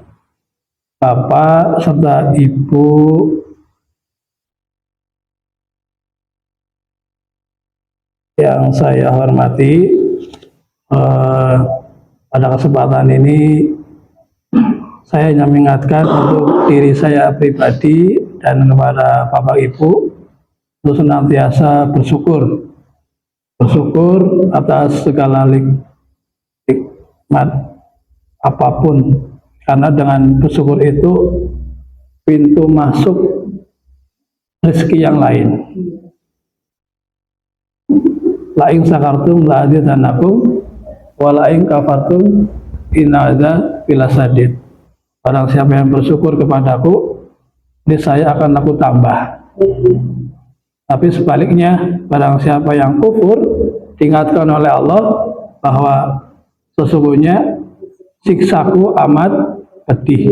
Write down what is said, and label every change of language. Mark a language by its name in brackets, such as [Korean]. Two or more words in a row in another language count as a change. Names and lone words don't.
[Indonesian] Bapak serta Ibu yang saya hormati, pada kesempatan ini saya hanya mengingatkan untuk diri saya pribadi dan kepada Bapak Ibu untuk senantiasa bersyukur atas segala nikmat apapun, karena dengan bersyukur itu pintu masuk rezeki yang lain. [Arabic] لئن شكرتم لأزيدنكم ولئن كفرتم إن عذابي لشديد. [Indonesian] Barang siapa yang bersyukur kepadaku, niscaya akan aku tambah. Tapi sebaliknya, barang siapa yang kufur, diingatkan oleh Allah bahwa sesungguhnya siksaku amat pedih.